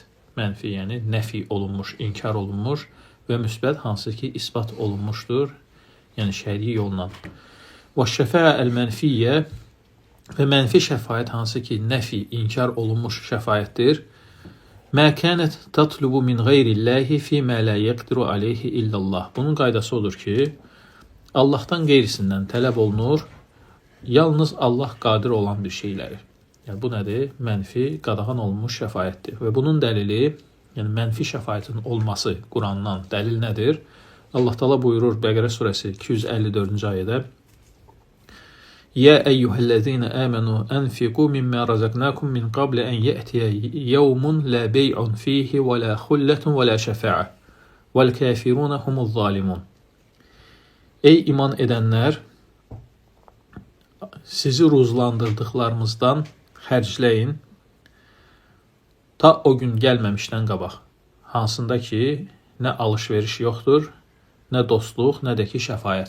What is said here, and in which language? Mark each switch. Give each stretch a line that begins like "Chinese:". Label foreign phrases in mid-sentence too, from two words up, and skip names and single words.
Azerbaijani: Mənfi yəni nəfi olunmuş, inkar olunmuş və müsbət hansı ki isbat olunmuşdur, yəni şəri yolla. Və
Arabic: الشفاعة المنفية
Azerbaijani: və mənfi şəfaət hansı ki nəfi, inkar olunmuş şəfaətdir.
Arabic: ما كانت تطلب من غير الله فيما لا يقدر عليه إلا الله.
Azerbaijani: Bunun qaydası odur ki, Allahdan qeyrisindən tələb olunur, yalnız Allah qadir olan bir şeyləri. Yəni bu nədir? Mənfi, qadağan olunmuş şəfaətdir. Və bunun dəlili, yəni mənfi şəfaətin olması Qurandan dəlil nədir? Allah Taala buyurur Bəqərə surəsi 254-cü ayədə:
Arabic: "يا أيها الذين آمنوا أنفقوا مما رزقناكم من قبل أن يأتي يوم لا بيع فيه ولا خلة ولا شفاعة والكافرون هم الظالمون."
Azerbaijani: Ey iman edənlər, sizi ruzlandırdıqlarımızdan xərcləyin ta o gün gəlməmişdən qabaq, hansında ki nə alış-veriş yoxdur, nə dostluq, nə də ki şəfaət.